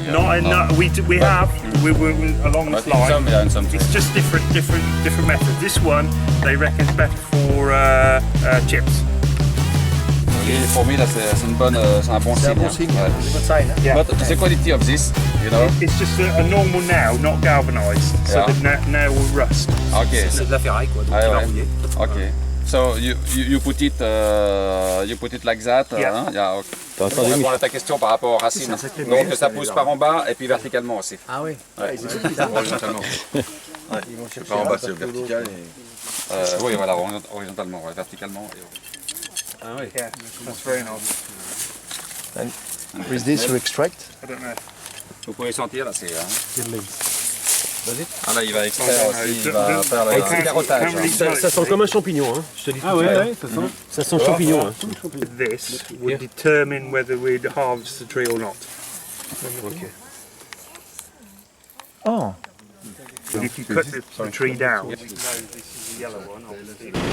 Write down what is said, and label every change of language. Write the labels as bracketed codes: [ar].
[en] No, we have along this line. It's just different methods. This one they reckon is better for chips. [fr] Pour moi, là, c'est un bon signe. [en] Yeah. But the quality of this, you know. It's just a normal nail, not galvanized, so the nail will rust. Okay. [fr] C'est de la ferraille quoi, donc il va rouiller. [en] Okay. So you put it like that. Yeah. Hein? Yeah, okay. [fr] Pour répondre à ta question par rapport aux racines. Donc ça pousse par en bas et puis verticalement aussi. Ah oui. Ouais. Horizontalement. Par en bas c'est vertical et... oui, voilà, horizontalement, ouais, verticalement. Ah oui. [en] Yeah, that's very nice. And with this you extract? I don't know. [fr] Vous pouvez sentir là, c'est... Ah là il va extraire aussi, il va faire [en] Okay. [fr] le carottage. Ça sent comme un champignon, hein. Je te dis tout de suite. Ça sent champignon. Hein. [en] This would determine whether we'd harvest the tree or not. Okay. Oh. But if you cut the tree down, this is the yellow one, obviously.